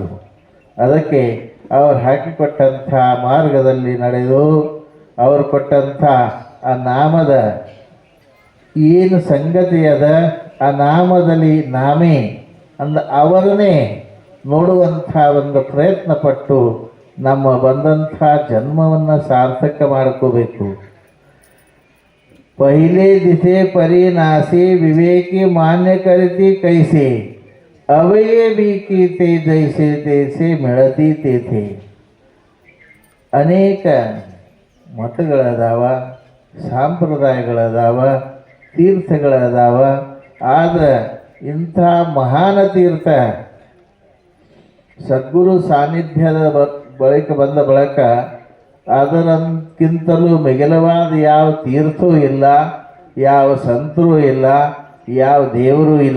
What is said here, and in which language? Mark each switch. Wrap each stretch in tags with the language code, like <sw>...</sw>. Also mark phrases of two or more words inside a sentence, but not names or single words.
<kn>ಅದಕ್ಕೆ ಅವರು ಹಾಕಿಕೊಟ್ಟಂಥ ಮಾರ್ಗದಲ್ಲಿ ನಡೆದು ಅವರು ಕೊಟ್ಟಂಥ ಆ ನಾಮದ ಏನು ಸಂಗತಿ ಅದ, ಆ ನಾಮದಲ್ಲಿ ನಾಮೇ ಅವರನ್ನೇ ನೋಡುವಂಥ ಒಂದು ಪ್ರಯತ್ನ ಪಟ್ಟು ನಮ್ಮ ಬಂದಂಥ ಜನ್ಮವನ್ನು ಸಾರ್ಥಕ ಮಾಡ್ಕೋಬೇಕು.</kn> <mr>पहिले दिसे परी नासे विवेकी मान्य करती कैसे अवये बीकी ते जैसे तैसे मिळती तेथे.</mr> <kn>ಅನೇಕ ಮತಗಳದಾವ, ಸಂಪ್ರದಾಯಗಳದಾವ, ತೀರ್ಥಗಳದಾವ. ಆದ್ರೆ ಇಂಥ ಮಹಾನ ತೀರ್ಥ ಸದ್ಗುರು ಸಾನ್ನಿಧ್ಯದ ಬಳಿಕ ಬಂದ ಬಳಿಕ ಅದರಂತಕ್ಕಿಂತಲೂ ಮಿಗಿಲವಾದ ಯಾವ ತೀರ್ಥವೂ ಇಲ್ಲ, ಯಾವ ಸಂತರೂ ಇಲ್ಲ, ಯಾವ ದೇವರೂ ಇಲ್ಲ.</kn>